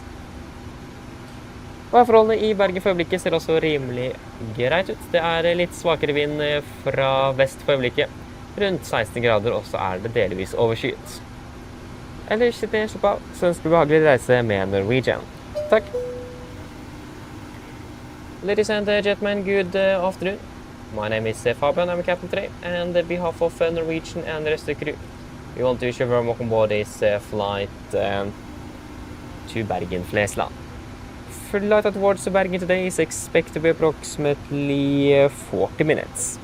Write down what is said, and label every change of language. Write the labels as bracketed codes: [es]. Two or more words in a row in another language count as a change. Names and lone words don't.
[no] Forholdene i Bergen for øyeblikket ser også rimelig greit ut. Det er litt svakere vind fra vest for øyeblikket, rundt 16 grader, og så er det delvis overskyet. Ellers sitter jeg slapp av, så ønsker du behagelig reise med Norwegian. Takk. [en] Ladies and gentlemen, good afternoon. My name is Fabian, I'm a captain today, and on behalf of Norwegian and the rest of the crew, we want to wish you a very welcome aboard this flight to Bergen, Flesland. Flight towards Bergen today is expected to be approximately 40 minutes.